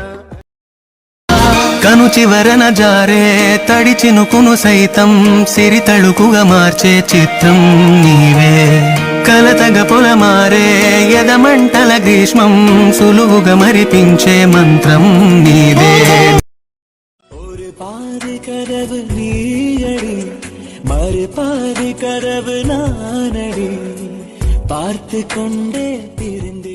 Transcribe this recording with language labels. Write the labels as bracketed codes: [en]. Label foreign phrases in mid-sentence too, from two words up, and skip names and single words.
[te] కను చివరన జారే తడి చినుకును సైతం సిరి తళుకుగా మార్చే చిత్రం నీవే. కలతగ పొలమారే ఎదమంటల గ్రీష్మం సులువుగా మరిపించే మంత్రం నీవే. [ta] ஒரு பாதி கதவு நீயடி மறு பாதி கதவு நானடி பார்த்து கொண்டே